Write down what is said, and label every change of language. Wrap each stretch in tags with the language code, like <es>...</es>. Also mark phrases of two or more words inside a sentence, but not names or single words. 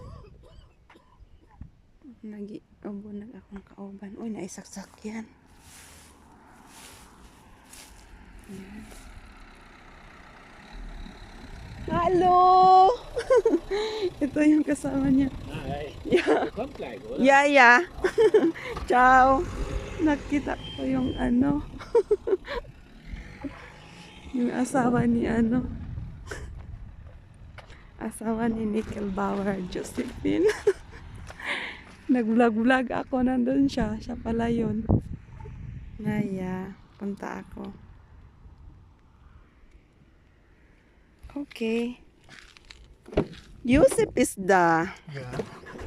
<ceb>Nag-ubon akong kauban.</ceb> <tl>Uy, naisaksak yan. Yan. Hello! Ito yung kasama niya. Hi. Yeah.</tl> <de>Du kommt gleich, oder?</de> <tl>Yeah. Ciao. Nakita ko yung yung asawa ni asawa ni Nickelbauer, Josephine. Nag-vlog ako, nandun siya pala yun. Ngaya, punta ako.</tl> <en>Okay. Yusuf is the Yeah.</en>